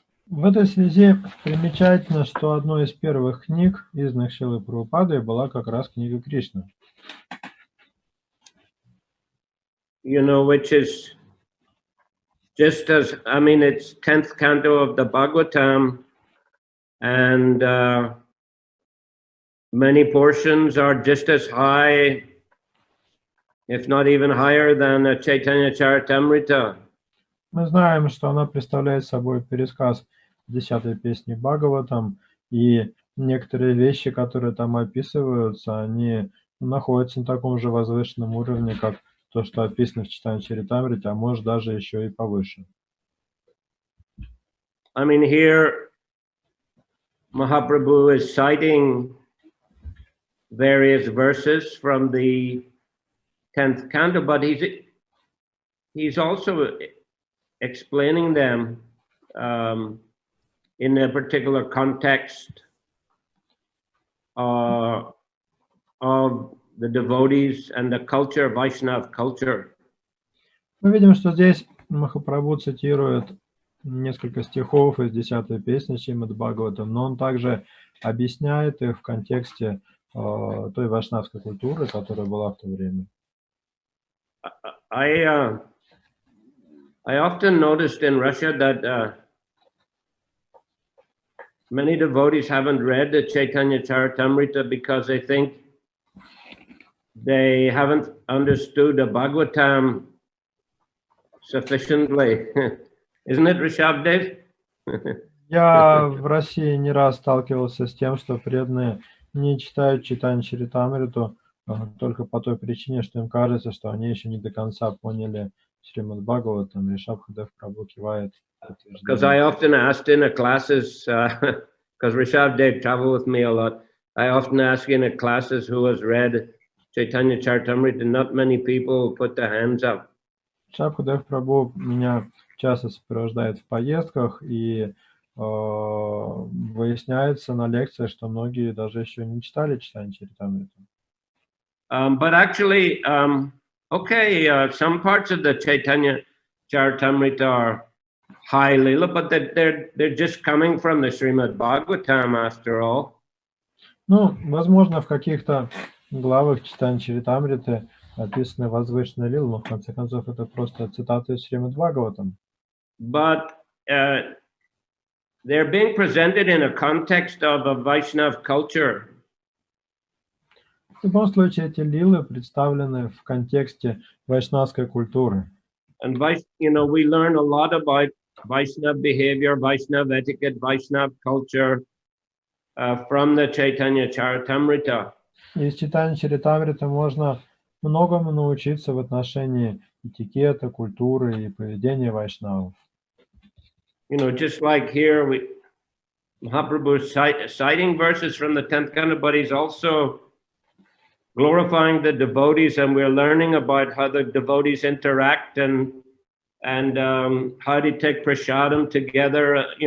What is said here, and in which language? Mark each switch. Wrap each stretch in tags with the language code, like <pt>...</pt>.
<ru>В этой связи примечательно, что одной из первых книг, изданных Шрилой Прабхупадой, была как раз книга Кришны.</ru> <en>Which is just as, it's 10th canto of the Bhagavatam, and many portions are just as high, if not even higher than Chaitanya Charitamrita.</en> <ru>Мы знаем, что она представляет собой пересказ 10-й песни Бхагаватам, и некоторые вещи, которые там описываются, они находятся на таком же возвышенном уровне, как то, что описано в Чайтаньи Чаритамрите, а может даже еще и повыше.</ru> <en>Here Mahaprabhu is citing various verses from the 10th canto, but he's also explaining them in a particular context of the devotees and the culture, Vaishnav culture.</en> <ru>Мы видим, что здесь Махапрабху цитирует несколько стихов из 10-й песни Шримад Бхагаватам, но он также объясняет их в контексте той вайшнавской культуры, которая была в то время.</ru> <en>I often noticed in Russia that many devotees haven't read the Chaitanya Charitamrita because they think they haven't understood the Bhagavatam sufficiently. Isn't it, Rishabdev?</en> <ru>Я в России не раз сталкивался с тем, что преданные не читают Чайтанью Чаритамриту только по той причине, что им кажется, что они еще не до конца поняли Шримад Бхагаватам. Ришабхадев Прабху кивает.</ru> <en>Because I often asked in the classes, because Rishabdev traveled with me a lot, I often ask in the classes who has read Chaitanya Charitamrita, not many people put their hands up.</en> <ru>Ришабхадев Прабху меня часто сопровождает в поездках, и выясняется на лекциях, что многие даже еще не читали Чайтанью Чаритамриту.</ru> <en>But actually, some parts of the Chaitanya Charitamrita are high lila, but they're just coming from the Srimad Bhagavatam after all.</en> <ru>Ну, возможно, в каких-то главах Чайтаньи Чаритамриты описаны возвышенные лилы, но в конце концов это просто цитаты из Шримад Бхагаватам.</ru> <en>But they're being presented in a context of a Vaishnav culture.</en> <ru>В любом случае, эти лилы представлены в контексте вайшнавской культуры.</ru> <en>And we learn a lot about Vaishnav behavior, Vaishnav etiquette, Vaishnav culture from the Chaitanya Charitamrita.</en> <ru>Из Чайтаньи Чаритамриты можно многому научиться в отношении этикета, культуры и поведения вайшнавов.</ru> <en>Just like here, Mahaprabhu citing verses from the 10th Canto, but he's also glorifying the devotees, and we're learning about how the devotees interact and how to take prasadam together.</en>